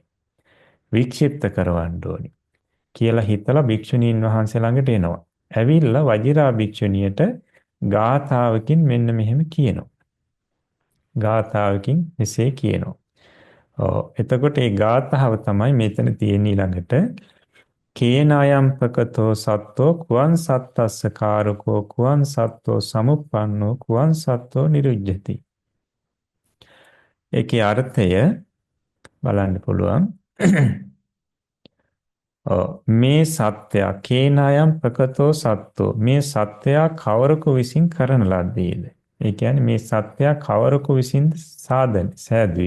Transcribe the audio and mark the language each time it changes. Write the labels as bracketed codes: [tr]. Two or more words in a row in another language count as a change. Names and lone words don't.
[si] වික්ෂිප්ත කරවන්න ඕනේ කියලා හිතලා භික්ෂුණීන් වහන්සේ ළඟට එනවා. ඇවිල්ලා වජිරා භික්ෂුණියට ගාථාවකින් මෙන්න මෙහෙම කියනවා. ගාථාවකින් මෙසේ කියනවා. එතකොට මේ ගාථාව තමයි මෙතන තියෙන ඊළඟට [pi] කේනායම්පකතෝ සත්තෝ කුවන් සත්තස්ස කාරකෝ කුවන් සත්තෝ සමුප්පන්නෝ කුවන් සත්තෝ නිරුජ්ජති. [si] ඒකේ අර්ථය බලන්න පුළුවන්. මේ සත්‍යය [pi] කේනායම් ප්‍රකතෝ සත්තෝ [si] මේ සත්‍යය කවරකු විසින් කරන ලද්දේද? ඒ කියන්නේ මේ සත්‍යය කවරකු විසින්ද සෑදුවේ?